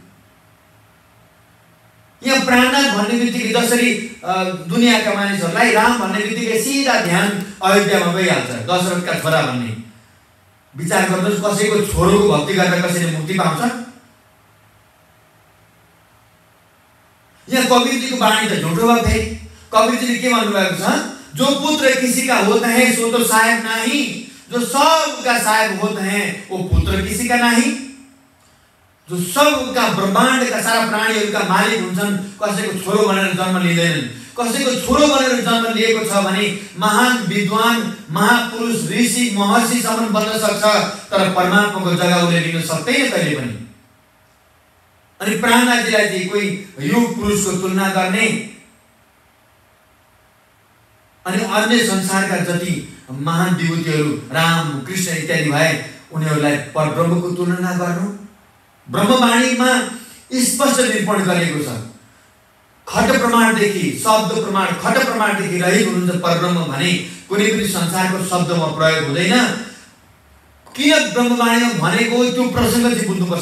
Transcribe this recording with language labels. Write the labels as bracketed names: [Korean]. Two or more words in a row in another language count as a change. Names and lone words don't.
[Nepali] यहाँ प्राणनाथ भन्ने बित्तिकै जसरी दुनियाँका मानिसहरूलाई राम भन्ने बित्तिकै सिधा ध्यान अयोध्यामा गइहाल्छ, दशरथका छोरा भन्ने। विचार गर्नुहोस्, कसैको छोरोको भक्ति गर्दा कसैले मुक्ति पाउँछ? यहाँ कवीरजीको वाणी त झुटो भयो। फेरि कवीरजीले के भन्नुभएको छ? [Hindi] जो पुत्र किसी का होता है सो तो साहेब नहीं, जो सबका साहेब होते हैं वो पुत्र किसी का नहीं। [Nepali] जो सबका ब्रह्माण्ड का सारा प्राणीहरूका मालिक हुन्छन्, कसैको छोरो बनेर जन्म लिँदैनन्। कसैको छोरो बनेर जन्म लिएको छ भने महान विद्वान, महापुरुष, ऋषि, महर्षिसम्म बन्न सक्छ, तर परमात्माको जग्गा उसले लिन सक्दैन कहिले पनि। अनि प्राणनाथजीलाई चाहिँ कोही युग पुरुषको तुलना गर्ने अनि अन्य संसारका जति महान विभूतिहरू राम, कृष्ण इत्यादि भए उनीहरूलाई परब्रह्मको तुलना गर्नु। ब्रह्मवाणीमा स्पष्ट निरूपण गरिएको छ। खट प्रमाणदेखि शब्द प्रमाण, खट प्रमाणदेखि रहित हुनुहुन्छ परब्रह्म भने कुनै पनि संसारको शब्दमा प्रयोग हुँदैन। किन ब्रह्मवाणीमा भनेको त्यो प्रसङ्ग चाहिँ बुझ्नुपर्छ।